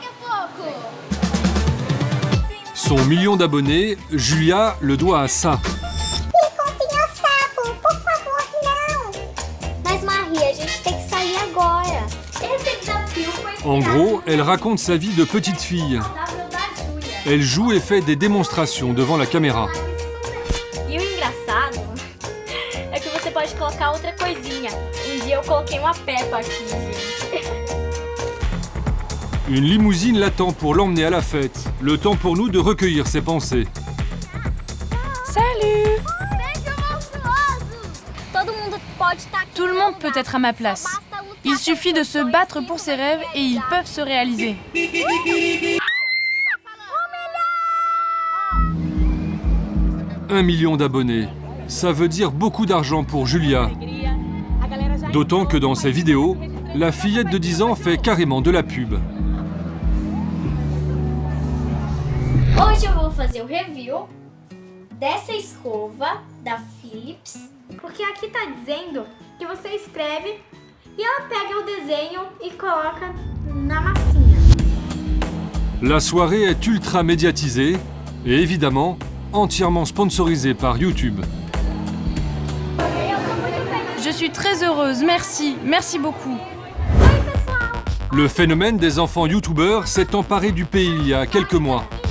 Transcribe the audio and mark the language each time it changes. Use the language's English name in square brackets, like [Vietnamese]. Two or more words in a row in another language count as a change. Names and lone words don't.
[French] Son million d'abonnés, Julia le doit à ça. En gros, elle raconte sa vie de petite fille. Elle joue et fait des démonstrations devant la caméra. [Portuguese] E o engraçado é que você pode colocar outra coisinha. Dia eu coloquei uma Peppa aqui, gente. [French] Une limousine l'attend pour l'emmener à la fête. Le temps pour nous de recueillir ses pensées. Salut! Tout le monde peut être à ma place. Il suffit de se battre pour ses rêves et ils peuvent se réaliser. 1 million d'abonnés. Ça veut dire beaucoup d'argent pour Julia. D'autant que dans ses vidéos, la fillette de 10 ans fait carrément de la pub. [Portuguese] Hoje eu vou fazer o review dessa escova da Philips, porque aqui tá dizendo que você escreve e ela pega o desenho e coloca na massinha. [French] La soirée est ultra médiatisée et évidemment entièrement sponsorisée par YouTube. Je suis très heureuse, merci, merci beaucoup. Le phénomène des enfants youtubeurs s'est emparé du pays il y a quelques mois.